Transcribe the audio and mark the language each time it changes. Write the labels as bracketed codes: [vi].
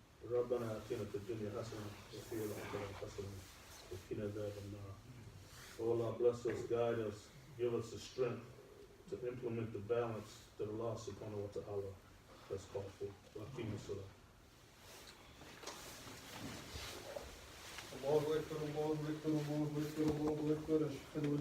[ar] ربنا آتنا في الدنيا حسنة وفي الآخرة حسنة وقنا عذاب النار. [en] Oh Allah, bless us, guide us, give us the strength to implement the balance that Allah subhanahu wa ta'ala has called for. Hakim Salah. [ar] الله أكبر الله أكبر الله أكبر الله أكبر أشهد أن